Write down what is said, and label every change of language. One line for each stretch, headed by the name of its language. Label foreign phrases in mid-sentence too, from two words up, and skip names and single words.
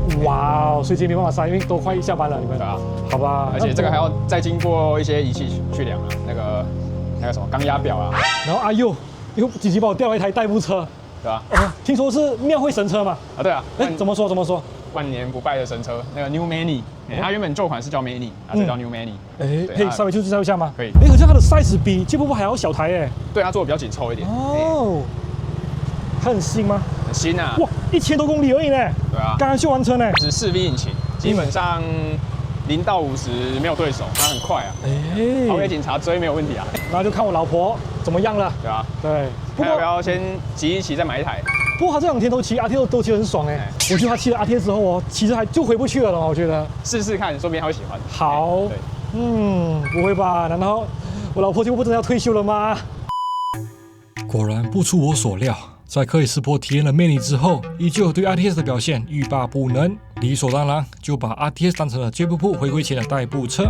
Chinese: 哇哦，所以今天沒辦法塞，因為都快下班了，你們。對啊。好吧。而且這個還要再經過一些儀器去量啊，那個什麼鋼壓表啊。然後又緊急幫我調了一台代步車，對吧？聽說是廟會神車嘛？啊，對啊。哎，怎麼說？萬年不敗的神車，那個 New Mani， 它原本舊款是叫 Mani， 這叫 New Mani。哎，可以稍微介紹一下嗎？可以。哎，可是它的 size 比J瀑布還要小台哎。對，它做的比較緊湊一點。哦。它很新嗎？很新啊！哇，1000多公里而已呢。對啊，剛剛修完車呢。只是4V引擎，基本上0到50沒有對手，它很快啊。哎，跑給警察追沒有問題啊。那就看我老婆怎麼樣了。對啊，對。要不要先騎一騎再買一台？不過他這2天都騎 RT 都騎得很爽哎。我覺得他騎了 RT 之後哦，其實還就回不去了我覺得。試試看，說不定他會喜歡。好。不會吧？難道我老婆就不真的要退休了嗎？果然不出我所料。在克里斯波體驗了 Mini 之後，依舊對 RTS 的表現欲罷不能，理所當然就把 RTS 當成了J瀑布回歸前的代步車。